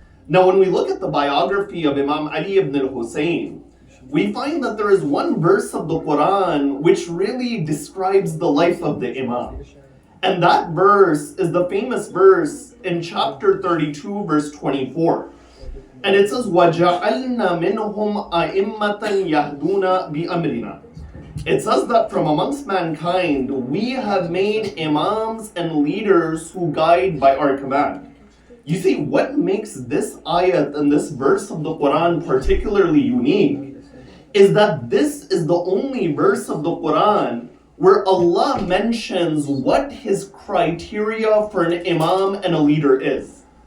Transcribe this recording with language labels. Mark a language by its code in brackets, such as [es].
[en] Now, when we look at the biography of Imam Ali ibn al-Hussein, we find that there is one verse of the Quran which really describes the life of the Imam. And that verse is the famous verse in chapter 32, verse 24. And it says, [ar] وَجَعَلْنَا مِنْهُمْ أَئِمَّةً يَهْدُونَ بِأَمْرِنَا. [en] It says that from amongst mankind, we have made imams and leaders who guide by our command. You see, what makes this ayat and this verse of the Quran particularly unique is that this is the only verse of the Quran where Allah mentions what his criteria for an imam and a leader is.